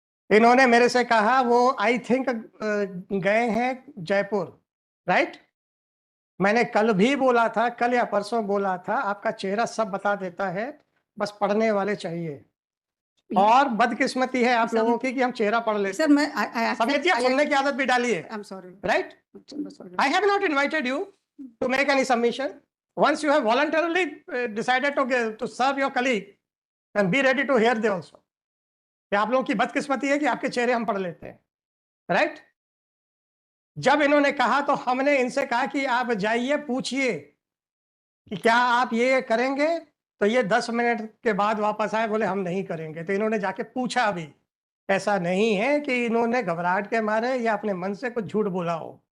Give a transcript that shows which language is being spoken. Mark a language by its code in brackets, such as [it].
[hi] इन्होंने मेरे से कहा वो [en] I think [hi] गए हैं जयपुर, राइट? मैंने कल भी बोला था, कल या परसों बोला था, आपका चेहरा सब बता देता है, बस पढ़ने वाले चाहिए. और बदकिस्मती है आप लोगों की कि हम चेहरा पढ़ लेते. सर मैं समेत सुनने की आदत भी डाली है. [en] I'm sorry. Right? I have not invited you to make any submission. Once you have voluntarily decided to serve your colleague, then be ready to hear they also. [hi] कि आप लोगों की बदकिस्मती है कि आपके चेहरे हम पढ़ लेते हैं, राइट? जब इन्होंने कहा तो हमने इनसे कहा कि आप जाइए पूछिए कि क्या आप ये करेंगे, तो ये 10 मिनट के बाद वापस आए, बोले हम नहीं करेंगे. तो इन्होंने जाके पूछा भी. ऐसा नहीं है कि इन्होंने घबराहट के मारे या अपने मन से कुछ झूठ बोला हो.